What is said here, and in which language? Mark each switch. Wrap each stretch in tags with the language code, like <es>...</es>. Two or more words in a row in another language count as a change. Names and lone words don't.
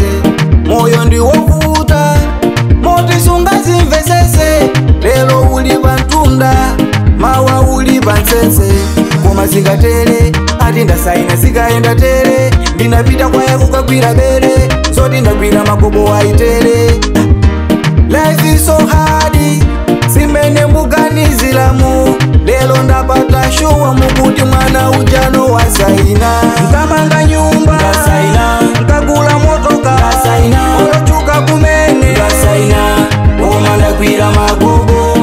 <ny>Moyo ndiwovuta moti sungazimvesese. Lelo uli pantunda mawa uli pansese. Koma zikatere ati ndasaina zikaenda tere. Ndinapita kwaya kukagwira bere zoti ndagwira magobo aitere.</ny> <en>Life is so hard</en> <ny>simene muganizilamo. Lelo ndapata showa mukuti mwana ujano wasaina. Nkamanga nyumba ndasaina, nkagula motoka ndasaina, olochuka kumene ndasaina, koma ndagwira magobo.</ny>